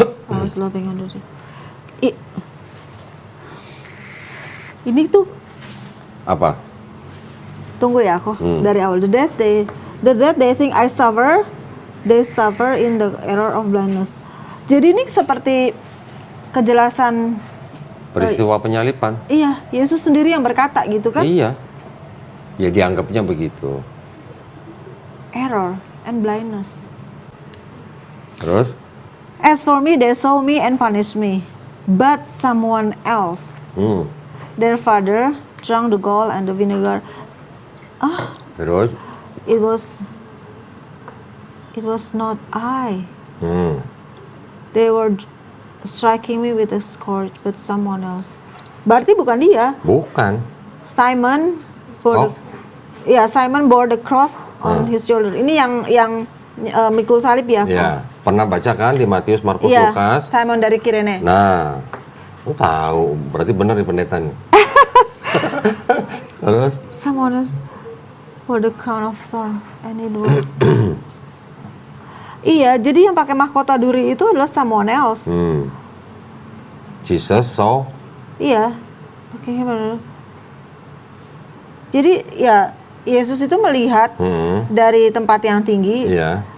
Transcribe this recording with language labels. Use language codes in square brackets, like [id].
[en] I was laughing under it. [id] Ini tuh Apa? tunggu ya aku dari awal. [en] The death they think I suffer, they suffer in the error of blindness. [id] Jadi ini seperti kejelasan Peristiwa penyalipan. iya, Yesus sendiri yang berkata gitu kan? Iya. Ya dianggapnya begitu. [en] Error and blindness. [id] Terus? [en] As for me, they saw me and punished me, but someone else, their father, drank the gall and the vinegar. [id] Terus? [en] It was not I. Hmm. They were striking me with a scourge, but someone else. [id] Berarti bukan dia. Bukan. [en] Simon bore Simon bore the cross on his shoulder. [id] Ini yang mikul salib ya? Ya, pernah baca kan di Matius, Markus, Iya, Lukas? Simon dari Kirene. Nah, lu tahu, berarti benar di pendeta nih. Terus? [en] Someone else bore the crown of thorn, and it was. [id] Iya, jadi yang pakai mahkota duri itu adalah [en] someone else. Jesus saw. [id] Iya, oke, benar. Jadi ya Yesus itu melihat dari tempat yang tinggi. Iya.